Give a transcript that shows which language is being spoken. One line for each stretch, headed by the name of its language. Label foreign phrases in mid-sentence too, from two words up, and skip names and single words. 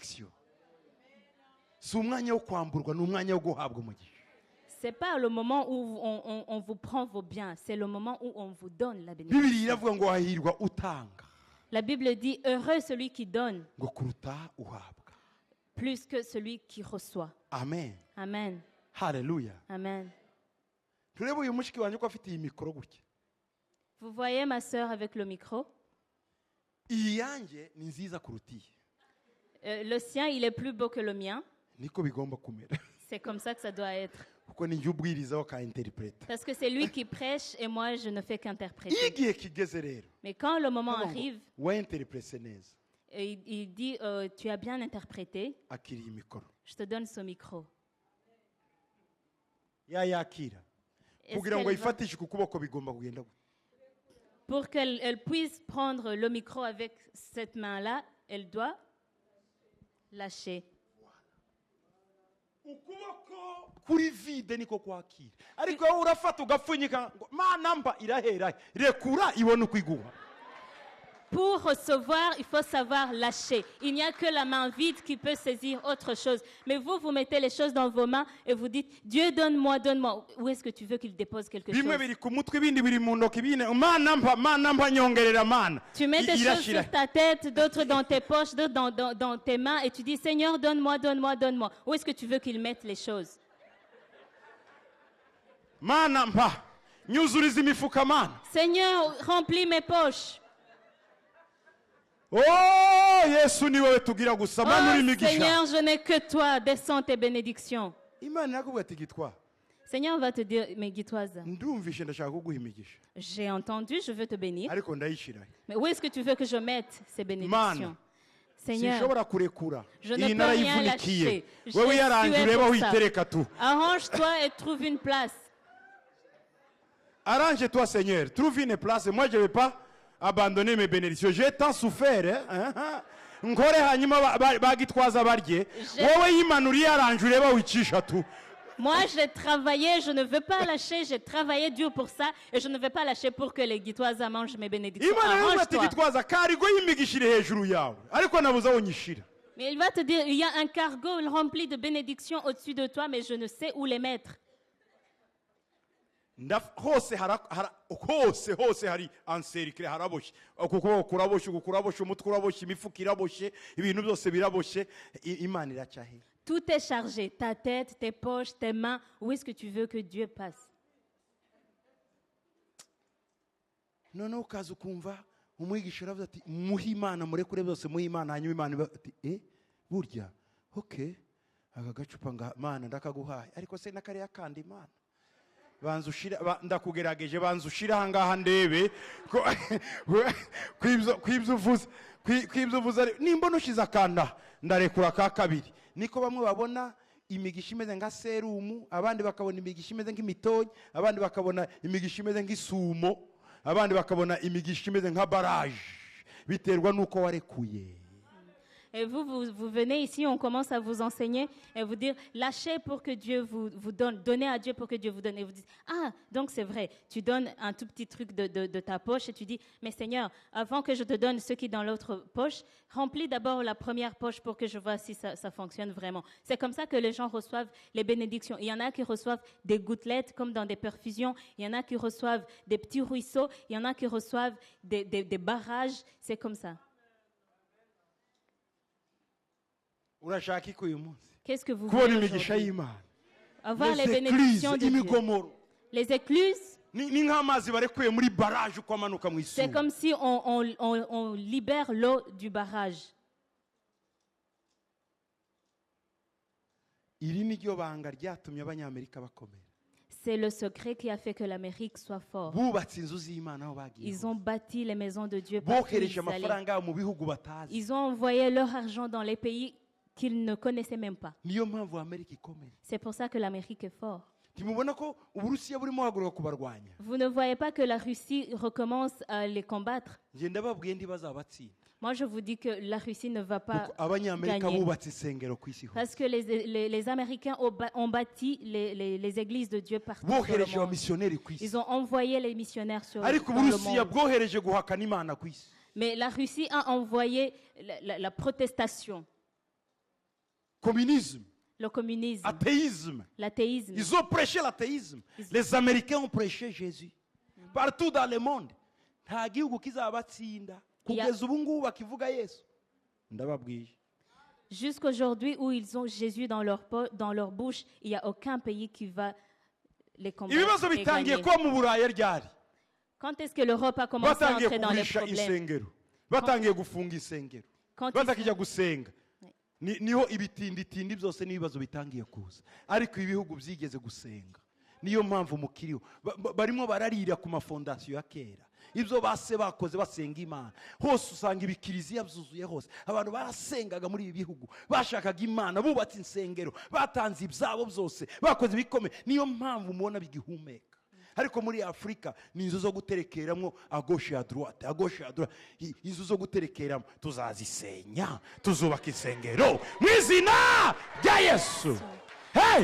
French: Ce n'est pas le moment où on vous prend vos biens, c'est le moment où on vous donne la bénédiction. La Bible dit, heureux celui qui donne, plus que celui qui reçoit. Amen. Amen. Hallelujah. Amen.
Kinyarwanda: turebe uyu mushiki wanjye ko afite iyi mikoro gutya.
French: Vous voyez ma sœur avec le micro?
Kinyarwanda: Iyi yanjye ni nziza kuruta iyi.
French: Le sien, il est plus beau que le mien.
Kinyarwanda: Niko bigomba kumera.
French: C'est comme ça que ça doit être.
Kinyarwanda: Kuko ni njye ubwirizaho ka interpreta.
French: Parce que c'est lui qui prêche et moi, je ne fais
Kinyarwanda: Iyo
French: qu'interpréter.
Kinyarwanda: igihe kigeze rero.
French: Mais quand le moment arrive,
Kinyarwanda: Wa interprete neza.
French: il dit, tu as bien interprété,
Kinyarwanda: Akiriye mikoro.
French: je te donne ce micro.
Kinyarwanda: Yakira.
French: Est-ce
Kinyarwanda: Kugira ngo
French: qu'elle va-
Kinyarwanda: ayifatishe ku kuboko bigomba kugenda gutya.
French: Pour qu'elle puisse prendre le micro avec cette main-là, elle doit lâcher.
Kinyarwanda: Ukuboko kuri vide niko kwakira. Ariko wowe urafata ugapfunyika ngo mana mba irahera. Rekura ibone uko iguha.
French: Pour recevoir, il faut savoir lâcher. Il n'y a que la main vide qui peut saisir autre chose. Mais vous, vous mettez les choses dans vos mains et vous dites, Dieu, donne-moi, donne-moi. Où est-ce que tu veux qu'il dépose quelque
Kinyarwanda: Bimwe
French: chose?
Kinyarwanda: biri ku mutwe ibindi biri mu ntoki bine mana mba nyongerera mana.
French: Tu mets tes choses
Kinyarwanda: Irashira.
French: sur ta tête, d'autres dans tes poches, d'autres dans tes mains et tu dis, Seigneur, donne-moi, donne-moi, donne-moi. Où est-ce que tu veux qu'il mette les choses?
Kinyarwanda: Mana mba nyuzuriza imifuka mana.
French: Seigneur, remplis mes poches.
Kinyarwanda: Oh Yesu ni wowe tugira gusa mana uri Oh, imigisha.
French: Seigneur, je n'ai que toi. Descends tes bénédictions.
Kinyarwanda: Imana yakubwira ati gitwa.
French: Seigneur va te dire, mais Guitoise,
Kinyarwanda: Ndumvishe ndashaka kuguha imigisha.
French: j'ai entendu, je veux te bénir.
Kinyarwanda: Ariko ndayishira.
French: Mais où est-ce que tu veux que je mette ces bénédictions?
Kinyarwanda: Man,
French: Seigneur,
Kinyarwanda: Sinshobora kurekura.
French: je ne
Kinyarwanda: Iyi
French: peux
Kinyarwanda: narayivunikiye.
French: rien lâcher.
Kinyarwanda: Wewe
French: J'ai
Kinyarwanda: yaranje
French: sué
Kinyarwanda: ureba
French: pour
Kinyarwanda: witereka tu.
French: arrange-toi et trouve une place. Arrange-toi Seigneur, trouve une place. Moi je vais pas abandonner mes bénédictions. J'ai tant souffert.
Kinyarwanda: Nkore hanyuma bagitwaza barye. Wowe yimanuriye aranje ureba wicisha tu.
French: Moi, j'ai travaillé, je ne veux pas lâcher, j'ai travaillé dur pour ça et je ne vais pas lâcher pour que les Guitoises mangent mes bénédictions.
Kinyarwanda: Imana yakubwira ati
French: Arrange-toi.
Kinyarwanda: gitwaza karigo y'imigishire hejuru yawe. Ariko nabuze aho nyishira.
French: Mais il va te dire, il y a un cargo rempli de bénédictions au-dessus de toi, mais je ne sais où les mettre.
Kinyarwanda: hose hari anserikire haraboshe ukuboko kuraboshe ukuraboshe umutwe uraboshe imifuka iraboshe ibintu byose biraboshe Imana iracahe.
French: Tout est chargé, ta tête, tes poches, tes mains. Où est-ce que tu veux que Dieu passe?
Kinyarwanda: Noneho ukaza ukumva umwigisha aravuze ati muhe Imana murekure byose muhe Imana hanyuma Imana ati burya okay aka gacupa nga Mana ndakaguhaye ariko se nakariya kandi Imana banza ushira ndakugerageje banza ushira hangaha ndebe kwibyo uvuze nimba nushiza akanda ndarekura ka kabiri. Niko bamwe babona imigisha imeze nka serumu, abandi bakabona imigisha imeze nk'imitonyi, abandi bakabona imigisha imeze nk'isumo, abandi bakabona imigisha imeze nka baraje, biterwa nuko warekuye.
French: Et vous venez ici, on commence à vous enseigner et vous dire, lâchez pour que Dieu vous donne, donnez à Dieu pour que Dieu vous donne. Et vous dites, ah, donc c'est vrai, tu donnes un tout petit truc de ta poche et tu dis, mais Seigneur, avant que je te donne ce qui est dans l'autre poche, remplis d'abord la première poche pour que je vois si ça fonctionne vraiment. C'est comme ça que les gens reçoivent les bénédictions. Il y en a qui reçoivent des gouttelettes comme dans des perfusions, il y en a qui reçoivent des petits ruisseaux, il y en a qui reçoivent des barrages, c'est comme ça.
Kinyarwanda: Urashaka iki uyu munsi?
French: Qu'est-ce que vous
Kinyarwanda: Kubona
French: voulez
Kinyarwanda: imigisha
French: aujourd'hui?
Kinyarwanda: y'Imana.
French: Avoir les bénédictions de Dieu.
Kinyarwanda: Imigomoro.
French: Les écluses,
Kinyarwanda: Ni nk'amazi barekuye muri baraje uko amanuka mu
French: c'est
Kinyarwanda: isumo.
French: comme si on libère l'eau du barrage.
Kinyarwanda: Iri ni ryo banga ryatumye abanyamerika bakomera.
French: C'est le secret qui a fait que l'Amérique soit forte.
Kinyarwanda: Bubatse inzu z'Imana aho bagiye.
French: Ils ont bâti les maisons de Dieu partout où
Kinyarwanda: Bohereje
French: ils allaient.
Kinyarwanda: amafaranga mu bihugu batazi.
French: Ils ont envoyé leur argent dans les pays qu'ils ne connaissaient même pas.
Kinyarwanda: Niyo mpamvu Amerika ikomeye.
French: C'est pour ça que l'Amérique est forte.
Kinyarwanda: Timubona ko Uburusiya burimo haguruka kubarwanya.
French: Vous ne voyez pas que la Russie recommence à les combattre.
Kinyarwanda: Nje ndababwiye ndi bazabatsinda.
French: Moi, je vous dis que la Russie ne va pas
Kinyarwanda: Kuko abanyamerika
French: gagner.
Kinyarwanda: bubatse isengero ku isi hose.
French: Parce que les Américains ont bâti les églises de Dieu partout dans le
Kinyarwanda: Bohereje
French: monde.
Kinyarwanda: abamisiyoneri ku isi.
French: Ils ont envoyé les missionnaires sur
Kinyarwanda: Ariko
French: dans le
Kinyarwanda: Uburusiya
French: monde.
Kinyarwanda: bwohereje guhakana Imana ku isi.
French: Mais la Russie a envoyé la protestation, Communisme, le communisme, athéisme. l'athéisme. Ils ont prêché l'athéisme. Les Américains ont prêché Jésus. Partout dans le monde.
Kinyarwanda: Nta gihugu kizabatsinda. Kugeza ubu ngubu bakivuga Yesu. Ndababwiye.
French: Jusqu'aujourd'hui où ils ont Jésus dans leur bouche, il n'y a aucun pays qui va combats.
Kinyarwanda: ibibazo
French: et
Kinyarwanda: bitangiye
French: gagner.
Kinyarwanda: kuba mu buraya ryari
French: Quand est-ce que l'Europe a commencé à
Kinyarwanda: batangiye
French: entrer dans les
Kinyarwanda: kugurisha
French: problèmes?
Kinyarwanda: insengero batangiye gufunga insengero
French: Quand ils
Kinyarwanda: batakijya
French: sont-
Kinyarwanda: gusenga niho ibitinditindi byose n'ibibazo bitangiye kuza ariko ibihugu byigeze gusenga niyo mpamvu mukiriho barimo bararira ku mafondasiyo ya kera ibyo base bakoze basenga imana hose usanga ibikiriziya byuzuye hose abantu barasengaga muri ibi bihugu bashakaga imana bubatse insengero batanze ibyabo byose bakoze ibikomeye niyo mpamvu mubona bigihumeka ariko muri afurika ni inzu zo guterekeramo agoshe ya droite agoshe ya droite inzu zo guterekeramo tuzazisenya tuzubaka insengero mu izina rya yesu hey!